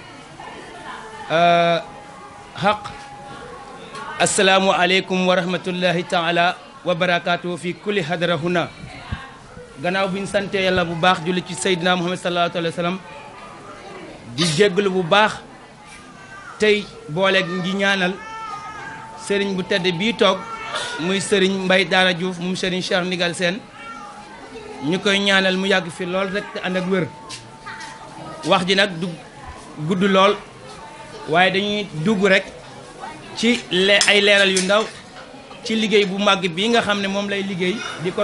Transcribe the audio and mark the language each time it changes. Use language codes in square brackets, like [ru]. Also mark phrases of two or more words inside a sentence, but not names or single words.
[ar] حق السلام عليكم ورحمة الله تعالى وبركاته في كل حضرة هنا [wo] gannaaw bi ñu sante yàlla bu baax julli ci Seydina Muhammad [ar] صلى الله عليه وسلم [wo] di jégalu bu baax tey boole ngi ñaanal sëriñ bu tedd bii toog muy sëriñ Mbaye Daara Diouf moom sëriñ Cheikh Ndigal Sène ñu koy ñaanal mu yàgg fi lool rek te ànd ak wér wax ji nag du gudd lool waaye dañuy dugg rek ci ay leeral yu ndaw ci liggéey bu màgg bii nga xam ne moom lay liggéey di ko